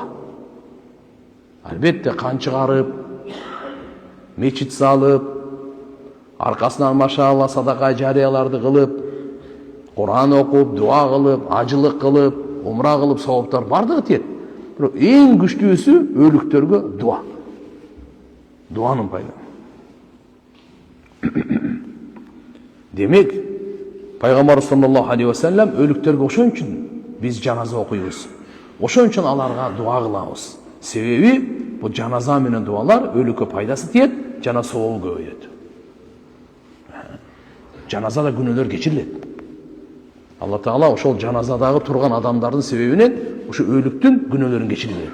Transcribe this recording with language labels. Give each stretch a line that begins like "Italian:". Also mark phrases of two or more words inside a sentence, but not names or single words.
Kyrgyz: Албетте кан чыгарып, мечит салып, аркасынан машаалла садака жарыяларды кылып, Кур'ан окуп, дуа кылып, ажылык кылып, умра кылып саваптар бардыгы тиет. Бирок эң күчтүүсү өлүктөргө дуа. Дуанын пайда. Демек, Пайгамбар
Arabic: صلى الله عليه وسلم
Kyrgyz: өлүктөргө ошон үчүн биз жаназа окуйбуз. Ошон үчүн аларга дуа кылабыз. Себеби бул жаназа менен дуалар өлүккө пайдасы тиет, жана соолу көбөйөт. Жаназада күнөөлөр кечирилет. Алла Таала ошол жаназадагы турган адамдардын себебинен ошо өлүктүн күнөөлөрүн кечирип берет.